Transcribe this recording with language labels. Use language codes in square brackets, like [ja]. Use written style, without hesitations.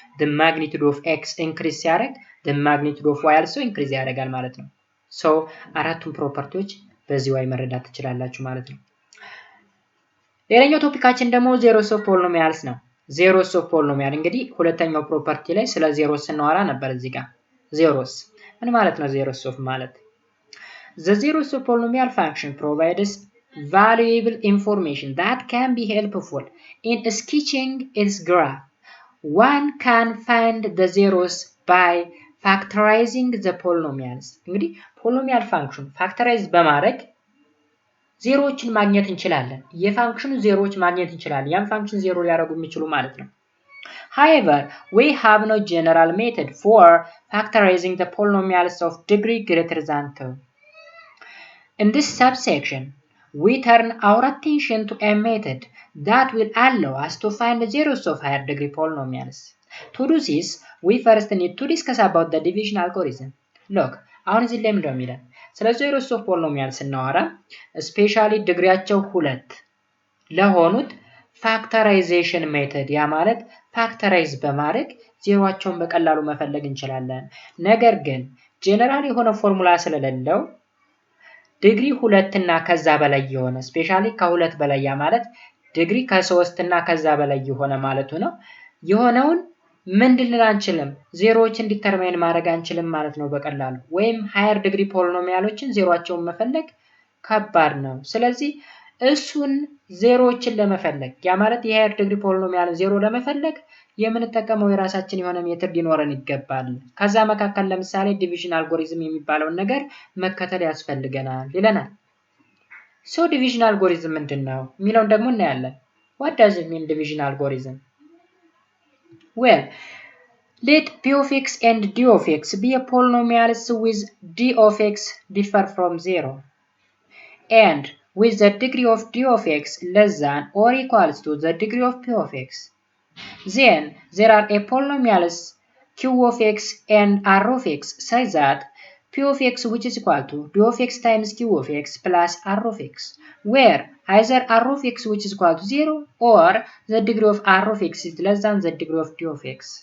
[en] the magnitude of x increase [am] ሲያደርግ [en] the magnitude of y also increase [am] ያደርጋል ማለት ነው። ሶ አራቱን ፕሮፐርቲዎች በዚህ way መረዳት ትችላላችሁ ማለት ነው። ሌላኛው ቶፒካችን ደግሞ zeros of polynomials ነው። zeros of polynomial እንግዲህ ሁለተኛው ፕሮፐርቲ ላይ ስለ zeros ስናወራ ነበር። እዚህ ጋር zeros ምን ማለት ነው? [en] zeros of ማለት the zeros of polynomial function provides valuable information that can be helpful in sketching its graph. One can find the zeros by factorizing the polynomials. [am] እንግዲህ polynomial function factorize በማድረግ ዜሮዎችን ማግኘት እንችላለን። የፋንክሽኑ ዜሮዎች ማግኘት እንችላለን። ያን ፋንክሽን ዜሮ ሊያደርጉ የሚችሉ ማለት ነው። [en] However, we have no general method for factorizing the polynomials of degree greater than 2. In this subsection, we turn our attention to a method that will allow us to find the zeros of higher degree polynomials. To do this, we first need to discuss about the division algorithm. [am] Look, አሁን እዚህ ላይ ምንድነው የሚለን? ስለ zeros of polynomials ስናወራ ስፔሻሊ ዲግሪያቸው 2 ለሆኑት ፋክተራይዜሽን ሜተድ ያ ማለት ፋክተራይዝ በማድረግ ዜሮአቸውን በቀላሉ መፈለግ እንችላለን። ነገር ግን ጀነራል የሆነ ፎርሙላ ስለሌለው ዲግሪ 2 እና ከዛ በላይ የሆነ ስፔሻሊ ከ2 በላይ ያ ማለት ዲግሪ ከ3 እና ከዛ በላይ የሆነ ማለቱ ነው። የሆነውን ምንድን አንችልም ዜሮዎችን ዲተርማይን ማድረግ አንችልም ማለት ነው በቀላሉ። ወይም ሃየር ዲግሪ ፖሊኖሚያሎችን ዜሮአቸውን መፈለግ ከባድ ነው። ስለዚህ እሱን ዜሮዎችን ለመፈለግ ያ ማለት የሃየር ዲግሪ ፖሊኖሚያል ዜሮ ለመፈለግ የምንጠቀመው የራሳችን የሆነ ሜተድ ሊኖረን ይገባል። ከዛ መካከል ለምሳሌ ዲቪዥን አልጎሪዝም የሚባለውን ነገር መከተል ያስፈልገናል ይለናል። ሶ ዲቪዥን አልጎሪዝም ምንድነው የሚለውን ደግሞ እናያለን። [en] what does it mean division algorithm? Well, let p of x and d of x be a polynomials with d of x differ from 0 and with the degree of d of x less than or equals to the degree of p of x. Then there are a polynomials q of x and r of x such that p of x which is equal to d of x times q of x plus r of x, where either r of x which is equal to 0 or the degree of r of x is less than the degree of d of x.